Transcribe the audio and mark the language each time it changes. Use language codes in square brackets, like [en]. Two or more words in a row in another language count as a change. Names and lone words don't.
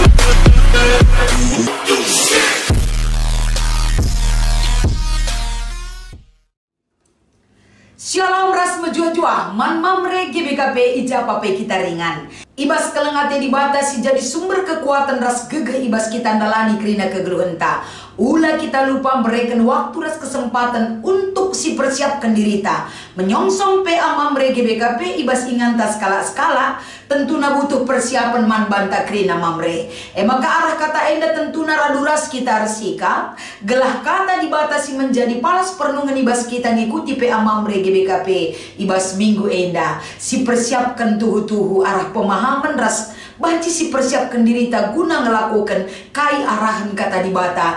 [btx] Shalom ras menjua-jua, man mamre GBKP ija pape kita ringan. Ibas kelengate dibatasi jadi sumber kekuatan ras gegeh ibas kita andalani kerina kegeluhenta. [id] Ula kita lupa memberikan waktu ras kesempatan untuk [btx] si persiapkan dirita. Menyongsong PA mamre GBKP ibas inganta skala-skala. Tentuna butuh persiapan man banta kerina mamre. Maka arah kata enda tentuna raduras kita resika. Gelah kata dibatasi menjadi palas pernungan ibas kita ngikuti PA mamre GBKP ibas minggu enda. Si persiapkan tuhu-tuhu arah pemahaman ras banci si persiapkan dirita guna ngelakukan kai arahan kata dibata.